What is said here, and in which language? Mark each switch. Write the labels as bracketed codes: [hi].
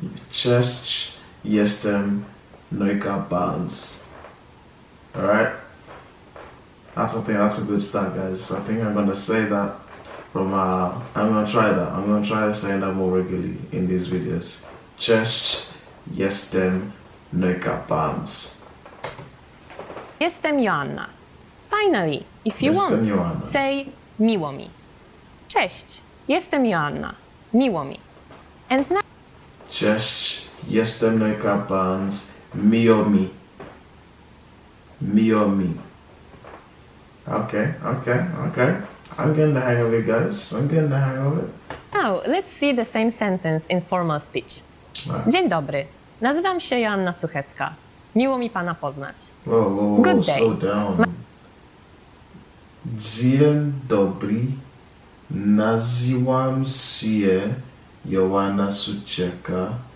[pl] Cześć, jestem NoCapBarnz. [en] Alright? I think that's a good start, guys. I think I'm gonna say that I'm gonna try that. I'm gonna try saying that more regularly in these videos. [pl] Cześć, jestem NoCapBarnz. jestem Joanna. [en] Finally, if you [pl] Jestem [en] want, [pl] Joanna. [en] say [pl] miło mi. Cześć, jestem Joanna. Miło mi. [en] And now [pl] Cześć, jestem NoCapBarnz. Miło mi. Miło mi. Okay. [en] I'm getting the hang of it, guys. I'm getting the hang of it. Now, let's see the same sentence in formal speech. Right. [pl] Dzień dobry. Nazywam się Joanna Suchecka. Miło mi Pana poznać. [en] Whoa, Good day. slow down. [pl] Dzień dobry. Nazywam się Joanna Suchecka.